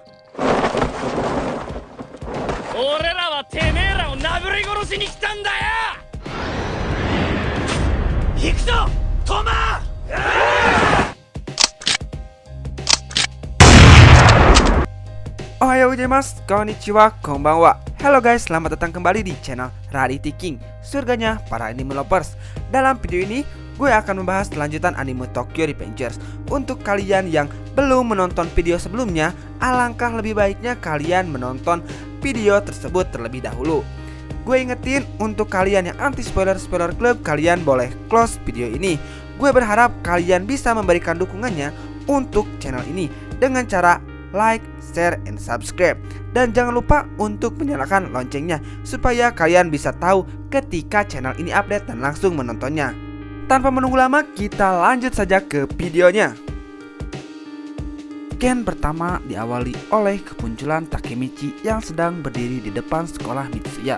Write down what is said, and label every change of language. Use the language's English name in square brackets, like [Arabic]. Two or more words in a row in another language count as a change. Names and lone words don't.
[Japanese] 俺らはてめえらを殴り殺しに来たんだよ。行くぞトマ。おはようございます、こんにちは、こんばんは. [Indonesian] Halo guys, selamat datang kembali di channel Rarity King, surganya para [English] anime lovers. [Indonesian] Dalam video ini, gue akan membahas lanjutan anime Tokyo Revengers. Untuk kalian yang belum menonton video sebelumnya, alangkah lebih baiknya kalian menonton video tersebut terlebih dahulu. Gue ingetin untuk kalian yang [English] anti spoiler club, [Indonesian] kalian boleh close video ini. Gue berharap kalian bisa memberikan dukungannya untuk channel ini dengan cara [English] like, share, and subscribe. [Indonesian] Dan jangan lupa untuk menyalakan loncengnya supaya kalian bisa tahu ketika channel ini update dan langsung menontonnya. Tanpa menunggu lama, kita lanjut saja ke videonya. Ken pertama diawali oleh kemunculan Takemichi yang sedang berdiri di depan sekolah Mitsuya.